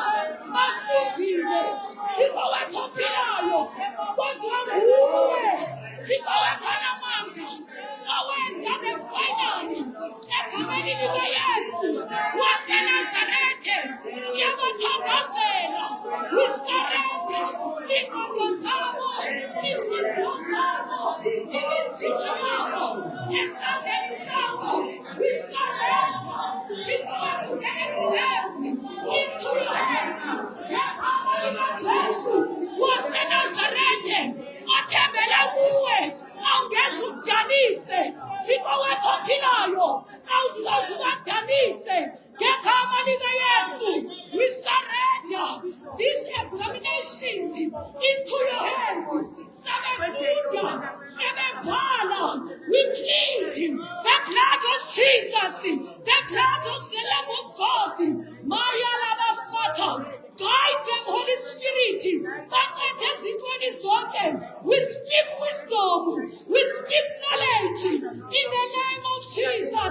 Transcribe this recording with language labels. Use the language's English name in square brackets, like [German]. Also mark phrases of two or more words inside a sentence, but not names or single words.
[Xhosa] bafundile, Thixo wethu ophilayo, kodwa nguwe, Thixo wethu onamandla, owenza nefinali, egameni likaYesu waseNazarete, siyabathandazela, [English] we surrender [Xhosa] ingqondo zabo, inhliziyo zabo, imizimba yabo, esandleni sakho, [English] we surrender, [Xhosa] Thixo wethu [English] into your hands, [Xhosa] ngegama likaJesu waseNazarete, othembele kuwe, awungeze umdanise, Thixo wethu ophilayo, awusoze ubadanise, ngegama likaYesu, [English] we surrender these examinations into your hands. [Xhosa] Sebefunda, sebebhala, [English] we plead the blood of Jesus, the blood of the Lamb of God, Maya Labasata, guide them, Holy Spirit, we speak wisdom, we speak knowledge, in the name of Jesus.